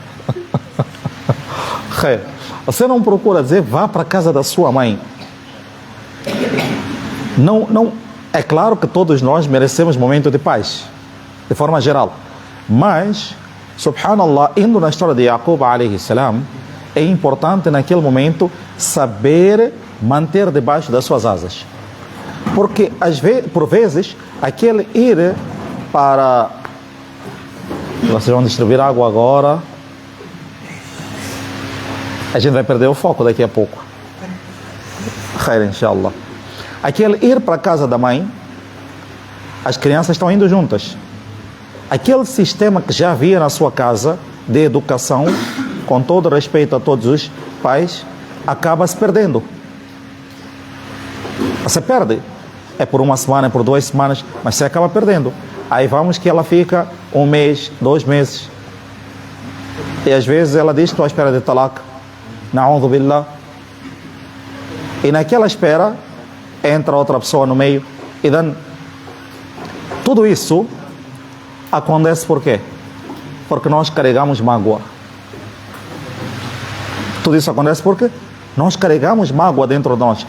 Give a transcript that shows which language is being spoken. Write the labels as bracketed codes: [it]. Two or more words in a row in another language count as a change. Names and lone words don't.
[pt] Você não procura dizer, vá para a casa da sua mãe. Não, é claro que todos nós merecemos momento de paz, de forma geral. Mas, subhanallah, indo na história de Jacob [ar] عليه السلام, [pt] é importante naquele momento saber manter debaixo das suas asas. Porque, por vezes, aquele ir para... Vocês vão distribuir água agora. A gente vai perder o foco daqui a pouco. [ar] خير، إن شاء الله. [pt] Aquele ir para a casa da mãe, as crianças estão indo juntas. Aquele sistema que já havia na sua casa, de educação, com todo respeito a todos os pais, acaba se perdendo. Você perde. É por uma semana, é por 2 semanas, mas você acaba perdendo. Aí vamos que ela fica 1 mês, 2 meses. E às vezes ela diz, estou à espera de talak. [ar] نعوذ بالله. [pt] E naquela espera, entra outra pessoa no meio. E dan, tudo isso acontece por quê? Porque nós carregamos mágoa. Tudo isso acontece porque nós carregamos mágoa dentro de nós.